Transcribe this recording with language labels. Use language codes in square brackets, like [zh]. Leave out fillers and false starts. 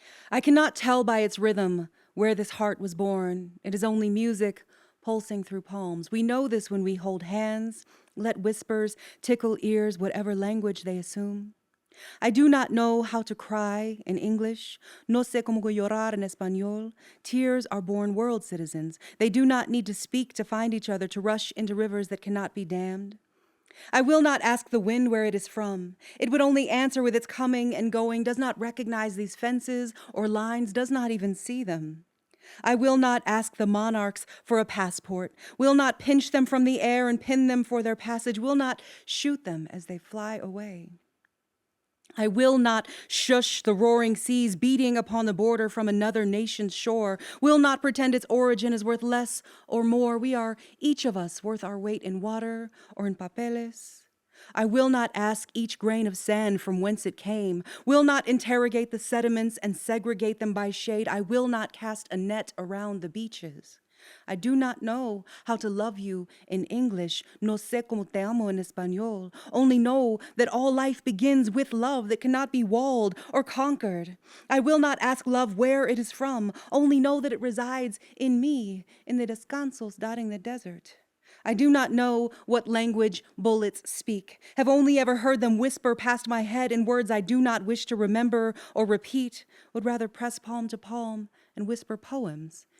[en] I cannot tell by its rhythm where this heart was born. It is only music pulsing through palms. We know this when we hold hands, let whispers tickle ears, whatever language they assume. I do not know how to cry in English. [es] No sé cómo llorar en español. [en] Tears are born world citizens. They do not need to speak to find each other, to rush into rivers that cannot be dammed. I will not ask the wind where it is from. It would only answer with its coming and going, does not recognize these fences or lines, does not even see them. I will not ask the monarchs for a passport, will not pinch them from the air and pin them for their passage, will not shoot them as they fly away. I will not shush the roaring seas beating upon the border from another nation's shore, will not pretend its origin is worth less or more. We are each of us worth our weight in water or in papeles. I will not ask each grain of sand from whence it came, will not interrogate the sediments and segregate them by shade. I will not cast a net around the beaches. I do not know how to love you in English. [es] No sé cómo te amo en español. [en] Only know that all life begins with love that cannot be walled or conquered. I will not ask love where it is from. Only know that it resides in me, in the descansos dotting the desert. I do not know what language bullets speak, have only ever heard them whisper past my head in words I do not wish to remember or repeat, would rather press palm to palm and whisper poems.